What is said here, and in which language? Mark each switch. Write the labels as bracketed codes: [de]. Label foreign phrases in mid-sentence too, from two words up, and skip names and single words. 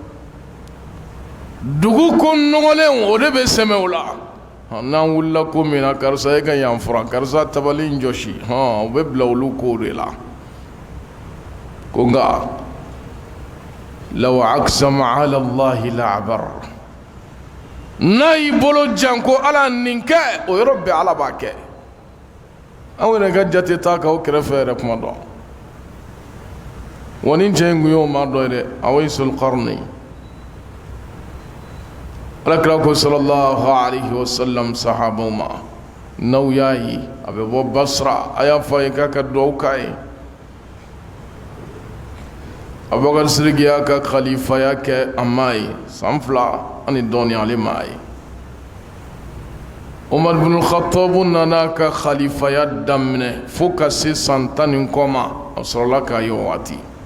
[bm] dugu ko nɔgɔlen o de bɛ sɛmɛ o la n'an wulila ko min na karisa e ka yan fura karisa tabali in jɔsi o bɛ bila olu kow de la ko nka [ar] لو أقسم على الله لأبر [bm] n'a y'i bolo jan ko ala nin kɛ o yɔrɔ bɛɛ ala b'a kɛ an yɛrɛ ka jate t'a kan o kɛrɛfɛ yɛrɛ kuma dɔn wa nin cɛ in kun y'o maa dɔ ye dɛ Awaisul Qarni alakira ko [ar] صلى الله عليه وسلم [bm] sahabaw ma n'aw y'a ye a bɛ bɔ Basra a y'a fɔ a ye k'a ka duwawu k'a ye Abubakar Sidiki y'a ka khalifaya kɛ a m'a ye san 2 ani dɔɔni ale m'a ye Umar ibn Khattab nana ka khalifaya daminɛ fo ka se san 10 ni kɔ ma a sɔrɔla k'a ye o waati